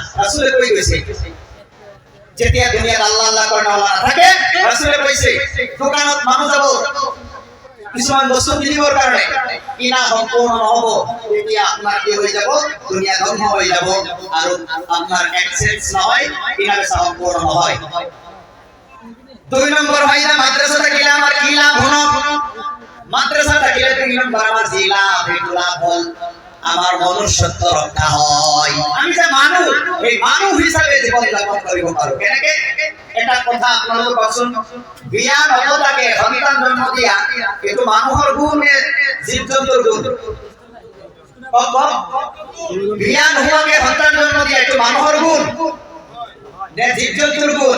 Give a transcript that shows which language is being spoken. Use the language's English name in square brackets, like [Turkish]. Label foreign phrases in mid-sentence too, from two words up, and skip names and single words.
[Assamese] ৰাসূলে কৈ গৈছে যেতিয়া দুনিয়াত আল্লাহ আল্লাহ কৰা থাকে ৰাসূলে কৈছে দোকানত মানুহ যাব কিছুমান বস্তু কিনিবৰ কাৰণে কিনা সম্পূৰ্ণ নহ'ব, তেতিয়া আপোনাৰ কি হৈ যাব? দুনিয়া ধ্বংস হৈ যাব আৰু আপোনাৰ এক্সেঞ্জ নহয়, কিনা বেচা সম্পূৰ্ণ নহয়। [Bangla] 2 নম্বৰ ভাইরা মাদ্রাসা থাকিলে আমার কি লাভ হলো? মাদ্রাসা থাকিলে 2 নম্বৰ আমার যে লাভ এই লাভ হল আমার মনুষ্যত্ব রক্ষা হয়। [Assamese] আমি যে মানুষ এই মানুষ হিসাবে জীবন যাপন কৰিব পাৰো। কেনেকে? এটা কথা আপোনালোকে কওকচোন, বিয়া নপতাকে সন্তান জন্ম দিয়া এইটো মানুহৰ গুণ নে জীৱ জন্তুৰ গুণ? বিয়া নোহোৱাকে সন্তান জন্ম দিয়া এইটো মানুহৰ গুণ নে জীৱ জন্তুৰ গুণ?